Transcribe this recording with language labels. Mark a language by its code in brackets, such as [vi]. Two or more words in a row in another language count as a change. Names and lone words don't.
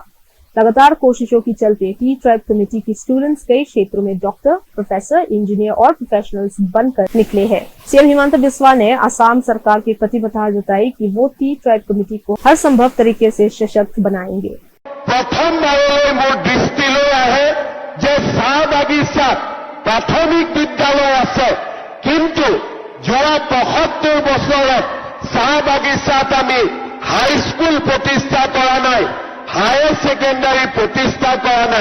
[hi] लगातार कोशिशों की चलते टी ट्राइब कमेटी की स्टूडेंट्स कई क्षेत्रों में डॉक्टर, प्रोफेसर, इंजीनियर और प्रोफेशनल्स बनकर निकले हैं। सीएम हिमंता बिस्वा ने असम सरकार की प्रतिबद्धता जताई कि वो टी ट्राइब कमेटी को हर संभव तरीके से सशक्त बनाएंगे। [as] प्रथम बारলৈ মোৰ দৃষ্টিলৈ আহে যে চাহ বাগিচাত প্ৰাথমিক বিদ্যালয় আছে, কিন্তু যোৱা ৭৫ বছৰত চাহ বাগিচাত আমি হাইস্কুল প্ৰতিষ্ঠা কৰা নাই, [en] higher secondary [as] প্ৰতিষ্ঠা কৰা নাই।